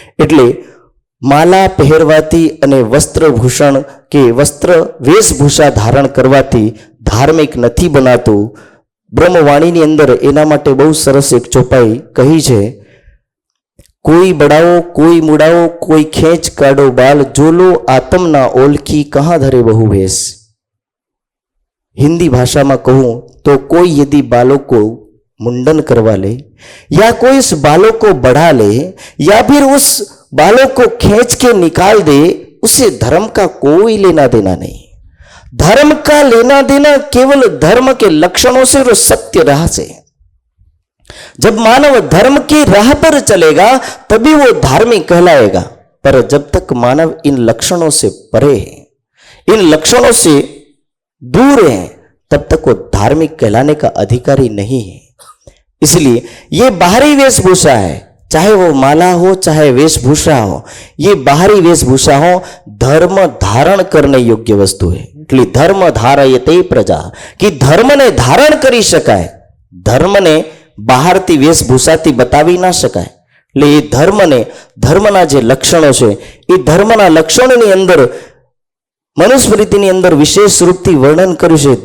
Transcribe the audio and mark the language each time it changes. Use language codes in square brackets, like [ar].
[gu] એટલે માલા પહેરવાથી અને વસ્ત્રભૂષણ કે વસ્ત્ર વેશભૂષા ધારણ કરવાથી ધાર્મિક નથી બનાતું. બ્રહ્મવાણીની અંદર એના માટે બહુ સરસ એક ચોપાઈ કહી છે. [hi] કોઈ બડાવો કોઈ મુડાવો કોઈ ખેંચ કાઢો બાલ, જોલો આતમના ઓલખી કહા ધરે બહુ ભેસ. हिंदी भाषा में कहूँ तो कोई यदि बालों को मुंडन करवा ले या कोई उस बालों को बढ़ा ले या फिर उस बालों को खींच के निकाल दे, उसे धर्म का कोई लेना देना नहीं. धर्म का लेना देना केवल धर्म के लक्षणों से और सत्य राह से. जब मानव धर्म की राह पर चलेगा तभी वो धार्मिक कहलाएगा. पर जब तक मानव इन लक्षणों से परे है, इन लक्षणों से दूर है, तब तक वो धार्मिक कहलाने का अधिकारी नहीं है. इसलिए ये बाहरी वेशभूषा है, चाहे वो माला हो चाहे वेशभूषा हो, ये बाहरी वेशभूषा हो, धर्म धारण करने योग्य वस्तु है. [gu] એટલે ધર્મ ધારયતે પ્રજા કે ધર્મને ધારણ કરી શકાય, ધર્મને બહારથી વેશભૂષાથી બતાવી ના શકાય. એટલે એ ધર્મના જે લક્ષણો છે એ ધર્મના લક્ષણોની અંદર મનુસ્મૃતિની અંદર વિશેષ રૂપથી વર્ણન કર્યું છે.